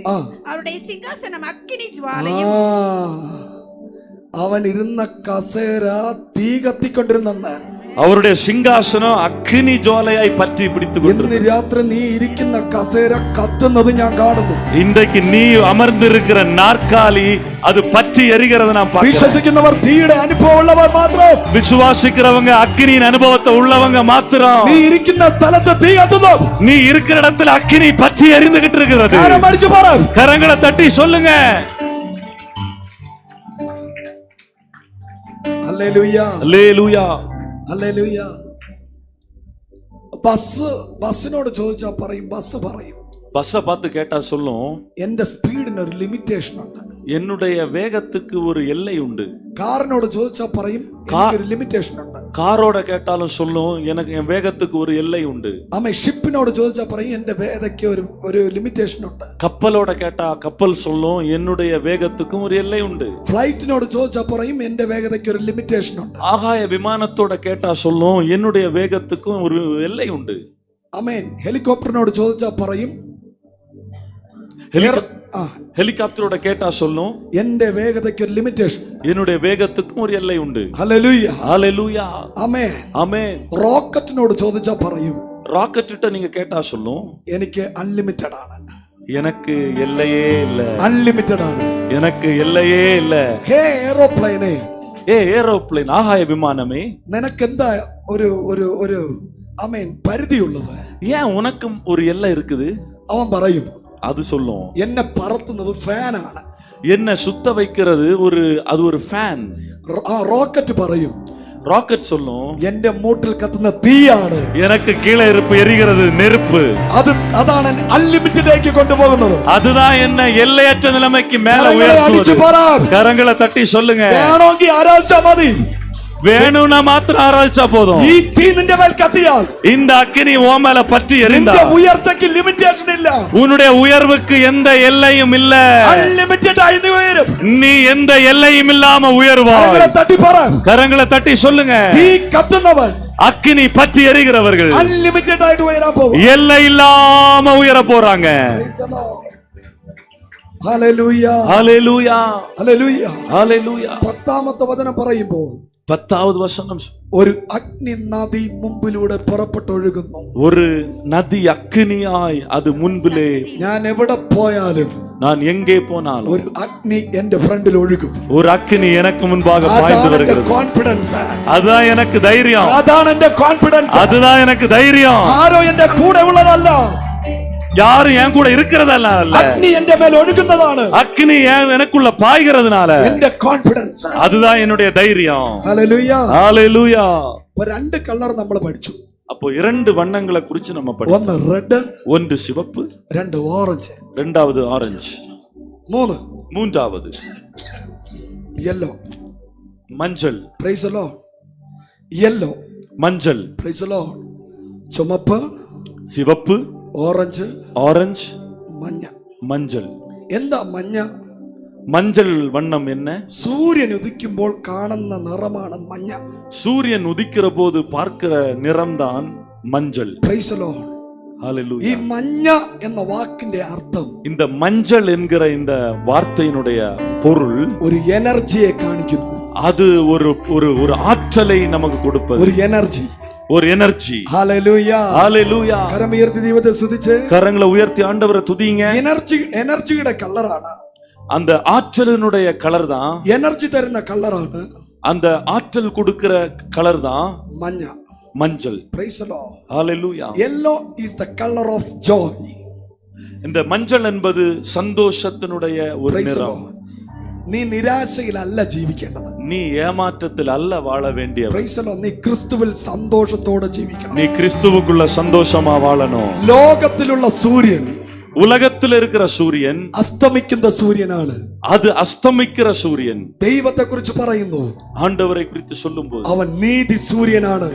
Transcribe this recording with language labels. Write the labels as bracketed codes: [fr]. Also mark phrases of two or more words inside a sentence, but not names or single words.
[ml] ആ [ta] அவருடைய சிங்காசனம் அக்கினி [ml] ആ [ta] ஜுவாலையும், [ml] അവൻ ഇരുന്ന കസേര തീ കത്തിക്കൊണ്ടിരുന്നെന്ന്. [ta] அவருடைய சிங்காசனம் அக்னி ஜுவாலையாய் பற்றி பிடித்துக் [ml] ഇന്ന് [ta] கொண்டிருந்தது. [ml] രാത്രി നീ ഇരിക്കുന്ന കസേര കത്തുന്നത് ഞാൻ കാണുന്നു. [ta] இன்றைக்கு நீ அமர்ந்திருக்கிற நாற்காலி அது பற்றி எரிகிறத நான் பார்க்கிறேன். [ml] വിശ്വസിക്കുന്നവർ തീയുടെ അനുഭവം ഉള്ളവർ മാത്രം. [ta] விசுவாசிக்கிறவங்க அக்னியின் அனுபவத்தை உள்ளவங்க மாத்திரம். [ml] നീ ഇരിക്കുന്ന സ്ഥലത്ത് തീ കത്തുന്നു. [ta] நீ இருக்கிற இடத்துல அக்னி பற்றி எரிந்துகிட்டு இருக்கிறது. [ml] കരമടിച്ചു പറ. [ta] கரங்களை தட்டி சொல்லுங்க. [ml] ഹല്ലേലൂയ. [ta] அல்லேலூயா. [ml] ഹല്ലേലൂയ. ബസ്സിനോട് ചോദിച്ചാ പറയും, ബസ് പറയും, [ta] பஸ்ஸை பார்த்து கேட்டா சொல்லும், [ml] എന്റെ സ്പീഡിന് ഒരു ലിമിറ്റേഷൻ ഉണ്ട്. [ta] என்னுடைய வேகத்துக்கு ஒரு எல்லை உண்டு. [ml] കാറിനോട് ചോദിച്ചാ പറയും, ഒരു ലിമിറ്റേഷൻ ഉണ്ട്. [ta] காரோட கேட்டாலும் சொல்லும், எனக்கு என் வேகத்துக்கு ஒரு எல்லை உண்டு. [ml] ആമേ. ഷിപ്പിനോട് ചോദിച്ചാ പറയും, എന്റെ വേഗതയ്ക്ക് ഒരു ലിമിറ്റേഷൻ ഉണ്ട്. [ta] கப்பலோட கேட்டா கப்பல் சொல்லும், என்னுடைய வேகத்துக்கும் ஒரு எல்லை உண்டு. [ml] ഫ്ലൈറ്റിനോട് ചോദിച്ചാ പറയും, എന്റെ വേഗതയ്ക്ക് ഒരു ലിമിറ്റേഷൻ ഉണ്ട്. [ta] ஆகாய விமானத்தோட கேட்டா சொல்லும், என்னுடைய வேகத்துக்கும் ஒரு எல்லை உண்டு. [ml] ആമേൻ. ഹെലികോപ്റ്ററിനോട് ചോദിച്ചാ പറയും, [ta] ஹெலிகாப்டரோட கேட்டா சொல்லும், [ml] എന്റെ വേഗതയ്ക്ക് ഒരു ലിമിറ്റേഷൻ, [ta] என்னுடைய வேகத்துக்கும் ஒரு எல்லை உண்டு. [ml] ഹല്ലേലൂയ. [ta] ஹalleluya. [ml] ആമേൻ. [ta] ஆமென். [ml] റോക്കറ്റിനോട് ചോദിച്ചാ പറയും, [ta] ராக்கெட் கிட்ட நீங்க கேட்டா சொல்லும், [ml] എനിക്ക് അൺലിമിറ്റഡ് ആണ്. [ta] எனக்கு எல்லையே இல்ல. [ml] അൺലിമിറ്റഡ് ആണ്. [ta] எனக்கு எல்லையே இல்ல. [ml] ഹേ എയ്റോപ്ലെയിനെ, [ta] ஏரோப்ளேன், ஆகாய விமானமே, [ml] നിനക്കെന്താ ഒരു ഒരു ഒരു ആമേൻ പരിധിയുള്ളത്? [ta] ஏன் உனக்கும் ஒரு எல்லை இருக்குது? [ml] അവൻ പറയും, [ta] அது சொல்லும், [ml] എന്നെ പറത്തുന്നത് ഫാനാണ്. [ta] என்ன சுத்த வைக்கிறது அது ஒரு ஃபேன். [ml] റോക്കറ്റ് പറയും, [ta] ராக்கெட் சொல்லும், [ml] എന്റെ മൂട്ടിൽ കത്തുന്ന തീയാണ്. [ta] எனக்கு கீழே எரிகிறது நெருப்பு. [ml] അതാണ് അൺലിമിറ്റഡിലേക്ക് കൊണ്ടുപോകുന്നത്. [ta] அதுதான் என்ன எல்லையற்ற நிலைமைக்கு மேல [ml] അടിച്ചു [ta] உயர்த்துவது. [ml] പറ. [ta] கரங்களை தட்டி சொல்லுங்க. [ml] വേണമെങ്കിൽ ആരാധിച്ചാ മതി. [ta] வேணும்னா மாத்திரம் ஆராய்ச்சா போதும். [ml] ഈ തീ നിന്റെ മേൽ കത്തിയാൽ [ta] இந்த அக்கினி உன் மேல பற்றி [ml] നിന്റെ [ta] எரிந்தால் [ml] ഉയർച്ചയ്ക്ക് ലിമിറ്റേഷൻ ഇല്ല. [ta] உன்னுடைய உயர்வுக்கு எந்த எல்லையும் இல்ல. [ml] അൺലിമിറ്റഡ് ആയി നീ ഉയരും. [ta] நீ எந்த எல்லையும் இல்லாம உயர்வாய். [ml] കരങ്ങളെ തട്ടി പറ. [ta] கரங்களை தட்டி சொல்லுங்க. [ml] തീ കത്തുന്നവൻ, [ta] அக்கினி பற்றி எரிகிறவர்கள் [ml] അൺലിമിറ്റഡ് ആയിട്ട് ഉയരാൻ പോകും. [ta] எல்லை இல்லாம உயர போறாங்க. [ml] ഹല്ലേലൂയ. [ta] ஹalleluya. [ml] ഹല്ലേലൂയ. [ta] ஹalleluya. [ml] 10-ാമത്തെ വചനം പറയുമ്പോൾ [ta] 10வது வசனம், [ml] ഒരു അഗ്നി നദി മുമ്പിലൂടെ പുറപ്പെട്ടൊഴുകുന്നു. [ta] ஒரு நதி அக்கினியாய் அது முன்பிலே, [ml] ഞാൻ എവിടെ പോയാലും [ta] நான் எங்கே போனாலும் [ml] ഒരു അഗ്നി എന്റെ ഫ്രണ്ടിൽ ഒഴുകും. [ta] ஒரு அக்கினி எனக்கு முன்பாக பாய்ந்து [ml] അതാണ് എന്റെ [ta] வருகிறது. [ml] കോൺഫിഡൻസ്. [ta] அதுதான் எனக்கு தைரியம். [ml] അതാണ് എന്റെ കോൺഫിഡൻസ്. [ta] அதுதான் எனக்கு தைரியம். [ml] ആരോ എന്റെ കൂടെ ഉള്ളതല്ല, [ta] யாரும் என் கூட இருக்கிறதல்ல, [ml] അഗ്നി എന്റെ മേൽ ഒഴുകുന്നതാണ് [ta] அக்கினி எனக்குள்ள பாய்கிறதுனால [ml] എന്റെ കോൺഫിഡൻസ്. [ta] அதுதான் என்னுடைய தைரியம். [ml] ഹല്ലേലൂയ. [ta] ஹalleluya. [ml] ഇപ്പൊ രണ്ട് കളർ നമ്മൾ പഠിച്ചു. [ta] அப்போ 2 வண்ணங்களை குறிச்சு நம்ம படிச்சோம். [ml] ഒന്ന് റെഡ്, [ta] ஒன்று சிவப்பு, [ml] രണ്ട് ഓറഞ്ച്, [ta] இரண்டாவது ஆரஞ்சு, மூன்றாவது [ml] യെല്ലോ. [ta] மஞ்சள். [en] Praise the Lord. Yellow, [ta] மஞ்சள். [en] Praise the Lord. ചുമപ്പ്, [ta] சிவப்பு, [ml] ഓറഞ്ച്, [ta] ஆரஞ்சு, [ml] മഞ്ഞ. [ta] மஞ்சள். [ml] എന്താ മഞ്ഞ? [ta] மஞ்சள் வண்ணம் என்ன? [ml] സൂര്യൻ ഉദിക്കുമ്പോൾ കാണുന്ന നിറമാണ് മഞ്ഞ. [ta] சூரியன் உதிக்கிற போது பார்க்கிற நிறம்தான் மஞ்சள். [en] Praise the Lord. ഈ [ta] ஹalleluya. [ml] മഞ്ഞ എന്ന വാക്കിന്റെ അർത്ഥം [ta] இந்த மஞ்சள் என்கிற இந்த வார்த்தையினுடைய பொருள் [ml] ഒരു എനർജിയെ കാണിക്കുന്നു. [ta] அது ஒரு ஒரு ஒரு ஆற்றலை நமக்கு கொடுப்பது, [ml] ഒരു എനർജി. [ta] ஒரு எனர்ஜி. [ml] ഹല്ലേലൂയ. [ta] ஹalleluya. [ml] കരമുയർത്തി ദൈവത്തെ സ്തുതിച്ച് [ta] கரங்களை உயர்த்தி ஆண்டவரை துதிங்க. [ml] എനർജിയുടെ കളറാണ്, [ta] அந்த ஆற்றலினுடைய கலர் தான், [ml] എനർജി തരുന്ന കളറാണ് [ta] அந்த ஆற்றல் கொடுக்கிற கலர் தான் [ml] മഞ്ഞ. [ta] மஞ்சள். [en] Praise the Lord. [ta] ஹalleluya. [en] Yellow is the colour of joy. [ta] இந்த மஞ்சள் என்பது சந்தோஷத்தினுடைய ஒரு [en] Praise the [ta] நிறம். [ml] ലോർഡ്. നീ നിരാശയിലല്ല ജീവിക്കേണ്ടത്. [ta] நீ ஏமாற்றத்தில் அல்ல வாழ வேண்டிய, [en] Praise the Lord. [ml] നീ ക്രിസ്തുവിൽ സന്തോഷത്തോടെ ജീവിക്കണം. [ta] நீ கிறிஸ்துவுக்குள்ள சந்தோஷமா வாழணும். [ml] ലോകത്തിലുള്ള സൂര്യൻ, [ta] உலகத்தில் இருக்கிற சூரியன் [ml] അസ്തമിക്കുന്ന സൂര്യനാണ്. [ta] அது அஸ்தமிக்கிற சூரியன். [ml] ദൈവത്തെ കുറിച്ച് പറയുന്നു, [ta] ஆண்டவரை குறித்து சொல்லும்போது [ml] അവൻ നീതി സൂര്യനാണ്.